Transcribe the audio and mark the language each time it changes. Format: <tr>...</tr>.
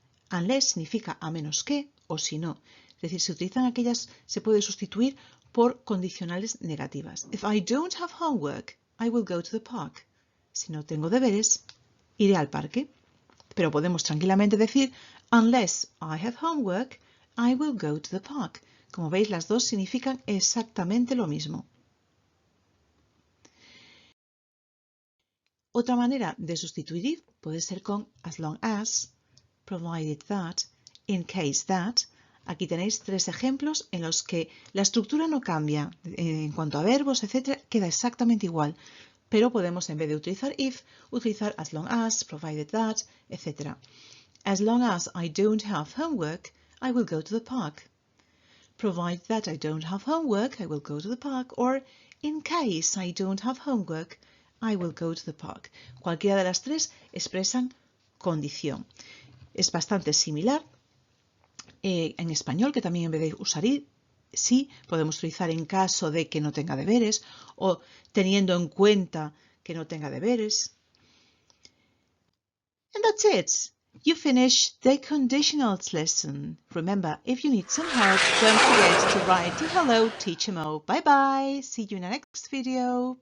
<es>Unless significa a menos que o si no. Es decir, se puede sustituir por condicionales negativas.</es> <en>If I don't have homework, I will go to the park.</en> <es>Si no tengo deberes, iré al parque. Pero podemos tranquilamente decir,</es> <en>unless I have homework, I will go to the park.</en> <es>Como veis, las dos significan exactamente lo mismo. Otra manera de sustituir if puede ser con as long as, provided that, in case that. Aquí tenéis tres ejemplos en los que la estructura no cambia en cuanto a verbos, etc. Queda exactamente igual. Pero podemos, en vez de utilizar if, utilizar as long as, provided that, etc.</es> <en>As long as I don't have homework, I will go to the park. Provided that I don't have homework, I will go to the park. Or, in case I don't have homework, I will go to the park.</en> <es>Cualquiera de las tres expresan condición. Es bastante similar en español, que también en vez de usar sí, podemos utilizar en caso de que no tenga deberes o teniendo en cuenta que no tenga deberes.</es> <en>And that's it. You finished the conditionals lesson. Remember, if you need some help, don't forget to write to Hello Teacher Mo. Bye bye. See you in the next video.</en>